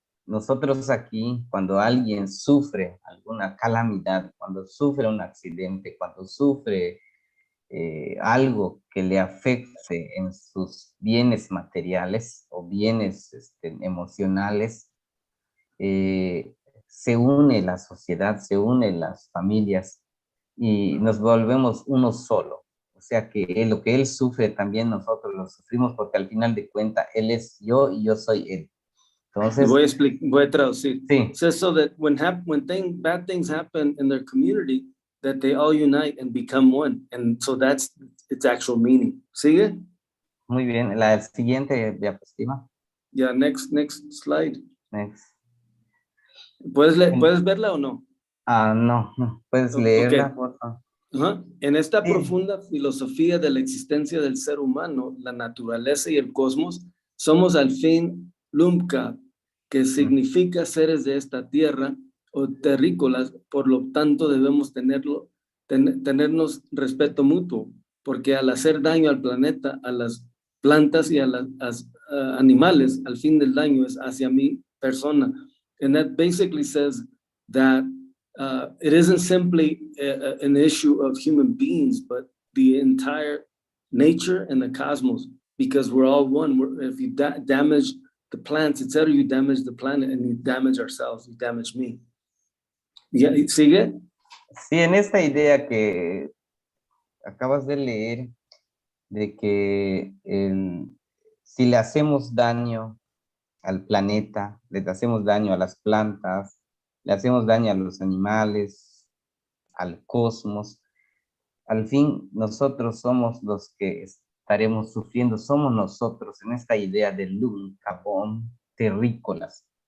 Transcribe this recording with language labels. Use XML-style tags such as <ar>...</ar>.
<es>Nosotros aquí, cuando alguien sufre alguna calamidad, cuando sufre un accidente, cuando sufre algo que le afecte en sus bienes materiales o bienes emocionales, se une la sociedad, se unen las familias y nos volvemos uno solo. O sea que lo que él sufre también nosotros lo sufrimos porque al final de cuentas él es yo y yo soy él. Entonces, voy a traducir. Sí.</es> <en>So that when bad things happen in their community, that they all unite and become one. And so that's its actual meaning.</en> <es>¿Sigue? Muy bien. La siguiente diapositiva.</es> <en>Yeah, next slide. Next.</en> <es>¿Puedes verla o no? No. Puedes leerla, por favor. En esta profunda filosofía de la existencia del ser humano, la naturaleza y el cosmos, somos al fin Lumka, que significa seres de esta tierra o terrícolas, por lo tanto debemos tenernos respeto mutuo, porque al hacer daño al planeta, a las plantas y a los animales, al fin del daño es hacia mi persona.</es> <en>And that basically says that it isn't simply an issue of human beings, but the entire nature and the cosmos, because we're all one. If you damage the plants, etc., you damage the planet and you damage ourselves, you damage me.</en> <es>¿Sigue? Sí, en esta idea que acabas de leer, de que si le hacemos daño al planeta, le hacemos daño a las plantas, le hacemos daño a los animales, al cosmos, al fin nosotros somos los que estaremos sufriendo, somos nosotros en esta idea de Lum-Cabón terrícolas.</es>